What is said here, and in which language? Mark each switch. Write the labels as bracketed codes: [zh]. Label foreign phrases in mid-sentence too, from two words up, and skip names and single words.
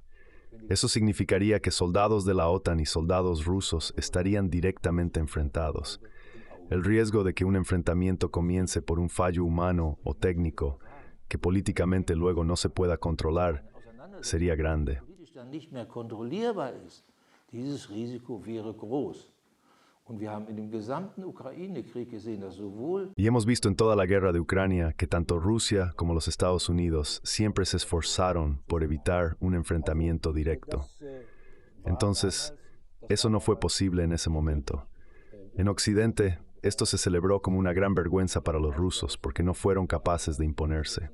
[es] Eso significaría que soldados de la OTAN y soldados rusos estarían directamente enfrentados. El riesgo de que un enfrentamiento comience por un fallo humano o técnico, que políticamente luego no se pueda controlar, sería grande. [de] Nicht mehr kontrollierbar ist, dieses Risiko wäre groß. Und wir haben in dem gesamten Ukraine-Krieg gesehen, dass sowohl [es] Y hemos visto en toda la guerra de Ucrania que tanto Rusia como los Estados Unidos siempre se esforzaron por evitar un enfrentamiento directo. Entonces, eso no fue posible en ese momento. En Occidente, esto se celebró como una gran vergüenza para los rusos porque no fueron capaces de imponerse.